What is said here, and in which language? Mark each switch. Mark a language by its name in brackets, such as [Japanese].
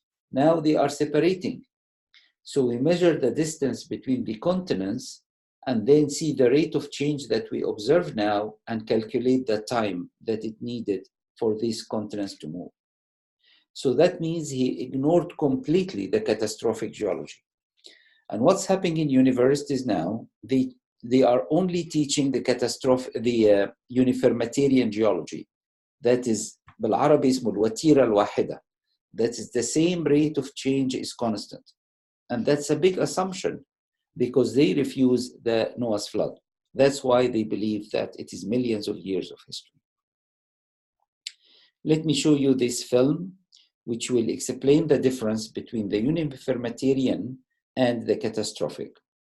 [English] Now they are separating. So we measure the distance between the continents and then see the rate of change that we observe now and calculate the time that it needed for these continents to move. So that means he ignored completely the catastrophic geology. And what's happening in universities now, they are only teaching the uniformitarian geology. That is, [Arabic] بالعربي اسمه الوتيرة الواحدة. [English] That is the same rate of change is constant. And that's a big assumption because they refuse the Noah's flood. That's why they believe that it is millions of years of history. Let me show you this film, which will explain the difference between the uniformitarian and the catastrophic.